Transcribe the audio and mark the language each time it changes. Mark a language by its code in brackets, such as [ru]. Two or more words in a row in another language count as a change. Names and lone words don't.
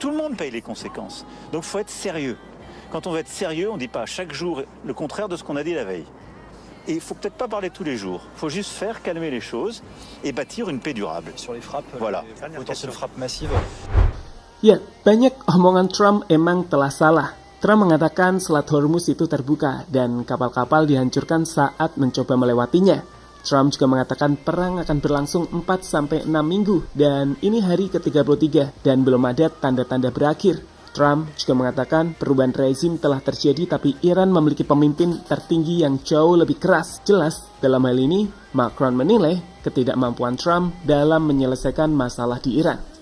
[fr] Tout le monde paye les conséquences. Donc il faut être sérieux. Quand on veut être sérieux, on ne dit pas chaque jour le contraire de ce qu'on a dit la veille. Et il ne faut peut-être pas parler tous les jours. Il faut juste faire calmer les choses et bâtir une paix durable. Sur les frappes, voilà. Les potentielles frappes massives. [id] Ya, banyak omongan Trump emang telah salah. Trump mengatakan Selat Hormuz itu terbuka dan kapal-kapal dihancurkan saat mencoba melewatinya. Trump juga mengatakan perang akan berlangsung 4-6 minggu dan ini hari ke-33 dan belum ada tanda-tanda berakhir. Trump juga mengatakan perubahan rezim telah terjadi tapi Iran memiliki pemimpin tertinggi yang jauh lebih keras. Jelas, dalam hal ini, Macron menilai ketidakmampuan Trump dalam menyelesaikan masalah di Iran.